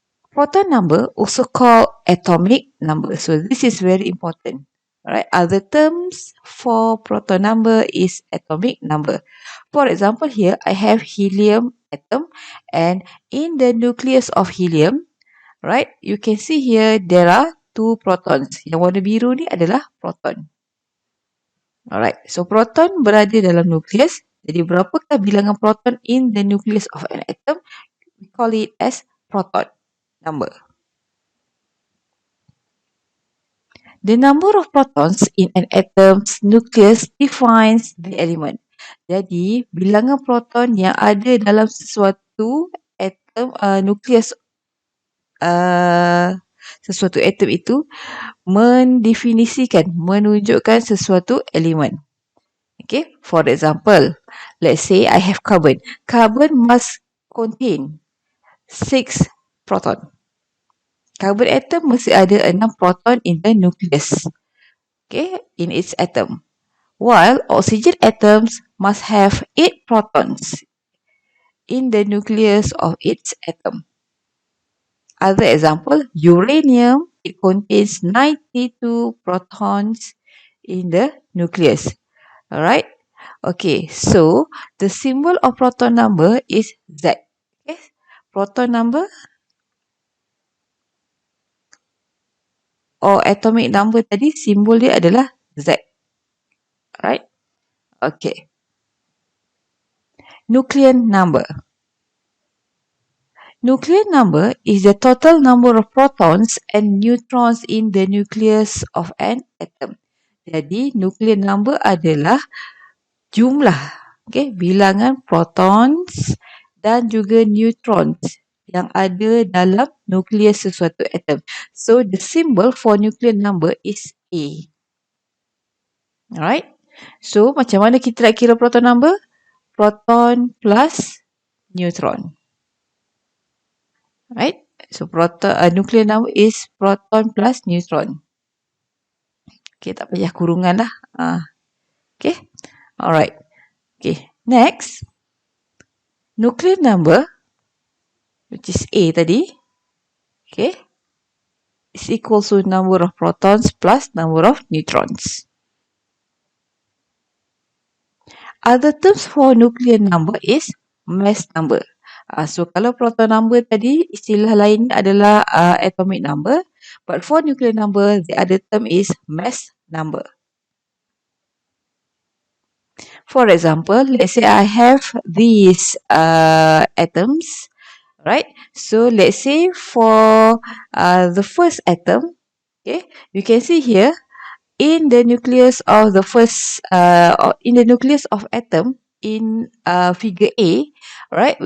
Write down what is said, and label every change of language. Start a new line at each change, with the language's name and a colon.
English: Proton number also called atomic number. So this is very important. Alright, other terms for proton number is atomic number. For example, here I have helium atom, and in the nucleus of helium, right, you can see here there are two protons.
Malay: Yang warna biru ni adalah proton. Alright, so proton berada dalam nukleus. Jadi berapakah bilangan proton
English: in the nucleus of an atom? We call it as proton number. The number of protons in an atom's nucleus defines the element.
Malay: Jadi bilangan proton yang ada dalam sesuatu atom nukleus sesuatu atom itu mendefinisikan, menunjukkan sesuatu elemen.
English: Okay, for example, let's say I have carbon. Carbon must contain 6 proton.
Malay: Carbon atom mesti ada 6 proton
English: in the nucleus. Okay, in its atom. While oxygen atoms must have 8 protons in the nucleus of its atom. Other example, uranium, it contains 92 protons in the nucleus. Alright? Okay, so the symbol of proton number is Z.
Malay: Okay? Proton number or atomic number tadi, simbol dia adalah Z. Alright? Okay. Nuclear number.
English: Nuclear number is the total number of protons and neutrons in the nucleus of an atom.
Malay: Jadi, nuclear number adalah jumlah, okay, bilangan protons dan juga neutrons yang ada dalam nukleus sesuatu atom.
English: So, the symbol for nuclear number is A.
Malay: Alright? So, macam mana kita nak kira proton number?
English: Proton plus neutron. Right? So, nuclear number is proton plus neutron.
Malay: Okay, tak payah kurungan lah. Okay. Alright. Okay. Next. Nuclear number
English: which is A tadi. Okay. Is equal to number of protons plus number of neutrons. Other terms for nuclear number is mass number.
Malay: So kalau proton number tadi, istilah lainnya adalah atomic number.
English: But for nuclear number, the other term is mass number. For example, let's say I have these atoms, right? So let's say for the first atom, okay, you can see here in the nucleus of the first, in the nucleus of atom in figure A, right?